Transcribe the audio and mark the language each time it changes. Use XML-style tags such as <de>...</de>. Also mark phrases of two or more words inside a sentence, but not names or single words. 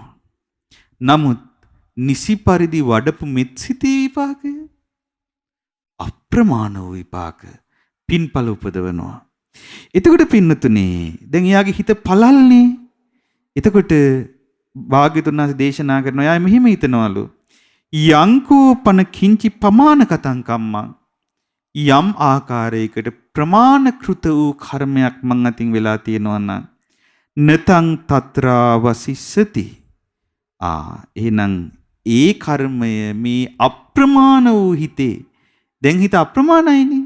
<si>නමුත් නිසි පරිදි වඩපු මෙත්සිතේ විපාකය අප්‍රමාණ වූ විපාක පින්පල උපදවනවා. එතකොට පින්නතුනේ දැන් එයාගේ හිත පළල්නේ. එතකොට භාග්‍යතුන් වහන්සේ දේශනා කරනවා එයා මෙහෙම හිතනවලු.</si> <pi>යංකෝ පන කිංචි පමාන කතං කම්මං.</pi> <si>යම් ආකාරයකට ප්‍රමාණකෘත වූ කර්මයක් මං අතින් වෙලා තියෙනවා නම්</si> <pi>නතං තත්‍රා වසිස්සති.</pi> <si>එහෙනම් ඒ කර්මය මේ අප්‍රමාණ වූ හිතේ දැන් හිත අප්‍රමාණයිනේ.</si>